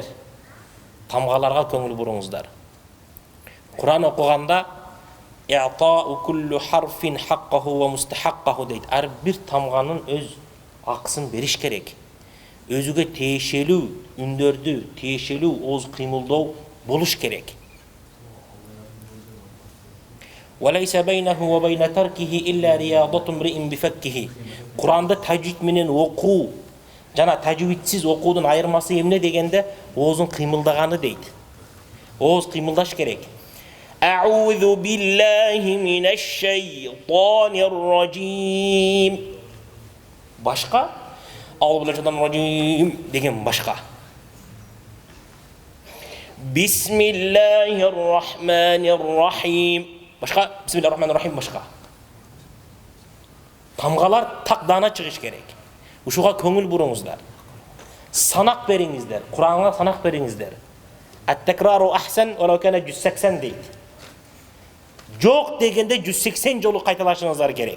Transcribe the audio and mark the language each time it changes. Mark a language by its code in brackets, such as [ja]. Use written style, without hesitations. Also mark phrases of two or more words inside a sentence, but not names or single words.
[ky] Тамгаларга көңүл буруңуздар. Куран окуганда [ar] «أعطوا كل حرف حقه ومستحقه» [ky] дейт. Ар бир тамганын өз акысын бериш керек. Өзүгө тиешелүү үндөрдү, тиешелүү ооз кыймылдоо болуш керек. [ar] وَلَيْسَ بَيْنَهُ وَبَيْنَ تَرْكِهِ إِلَّا رِيَاضَةٌ امْرِئٍ بِفَكِّهِ. [ky] Куранды тажвид менен окуу жана тажвидсиз окуудун айырмасы эмне дегенде оозун кыймылдаганы дейт. Ооз кыймылдаш керек. [ar] أعوذ بالله من الشيطان الرجيم. [ky] Башка [ar] أعوذ بالله من الشيطان الرجيم [ky] деген башка. [ar] بسم الله الرحمن الرحيم башка. بسم الله الرحمن الرحيم башка. [ky] Тамгалар тагдана чыгыш керек. Ушуга көңүл буруңуздар. Санак бериңиздер. Куранга санак бериңиздер. [ar] التكرار أحسن وكان [ky] 180 дейт. Жок дегенде 180 жолу кайталашыңыздар керек.